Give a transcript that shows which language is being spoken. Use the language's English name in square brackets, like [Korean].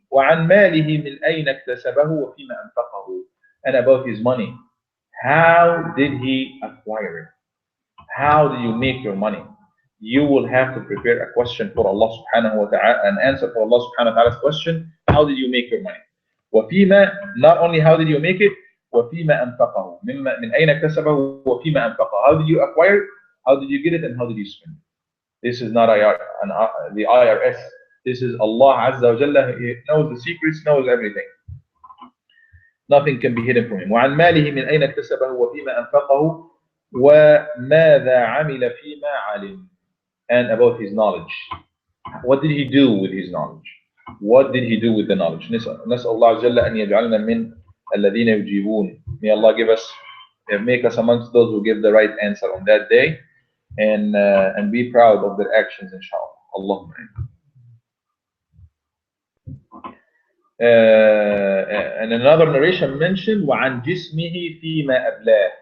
[Arabic] وعن ماله من أين اكتسبه وفيما أنفقه. [English] And about his money. How did he acquire it? How do you make your money? You will have to prepare a question for Allah subhanahu wa ta'ala, an answer for Allah subhanahu wa ta'ala's question. How did you make your money? وفيما, not only how did you make it, [Arabic] وفيما أنفقه. من أين اكتسبه وفيما أنفقه. [English] How did you acquire it? How did you get it? And how did you spend it? This is not the IRS. This is Allah Azza wa Jalla. He knows the secrets, knows everything. Nothing can be hidden from him. [Arabic] وعن ماله من أين اكتسبه وفيما أنفقه وماذا عمل فيما علم. [English] And about his knowledge. What did he do with his knowledge? What did he do with the knowledge? [Arabic] نسأل الله عز وجل أن يجعلنا من الذين يجيبون. [English] May Allah make us amongst those who give the right answer on that day, and be proud of their actions, inshallah. Allahumma. And another narration mentioned [Arabic] وعن جسمه فيما أبلاه.